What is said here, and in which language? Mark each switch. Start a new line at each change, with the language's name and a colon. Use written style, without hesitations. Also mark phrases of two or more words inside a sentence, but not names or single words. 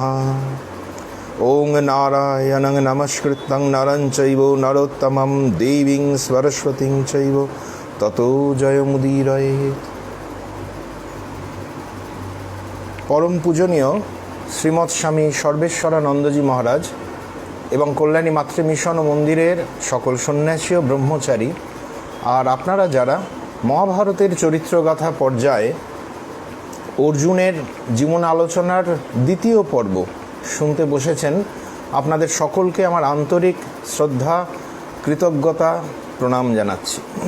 Sanskrit: ओं नारायणं नमस्कृतं नरं चैव नरोत्तमं देवीं सरस्वतीं चैव ततो जयमुदीरयेत्।
Bangla: পরম পূজনীয় শ্রীমৎ স্বামী সর্বেশ্বরানন্দজী মহারাজ এবং কল্যাণী মাতৃ মিশন ও মন্দিরের সকল সন্ন্যাসী ও ব্রহ্মচারী আর আপনারা যারা মহাভারতের চরিত্রগাথা পর্যায়ে অর্জুনের জীবন আলোচনার দ্বিতীয় পর্ব শুনতে বসেছেন, আপনাদের সকলকে আমার আন্তরিক শ্রদ্ধা, কৃতজ্ঞতা, প্রণাম জানাচ্ছি।